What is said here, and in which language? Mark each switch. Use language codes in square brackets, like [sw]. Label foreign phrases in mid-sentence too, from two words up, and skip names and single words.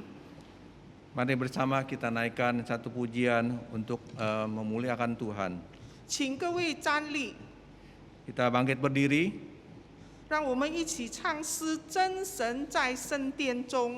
[id] Mari bersama kita naikkan satu pujian untuk memuliakan Tuhan. [zh] 请各位站立， [id] Kita bangkit berdiri, [zh] 让我们一起唱诗《真神在圣殿中》。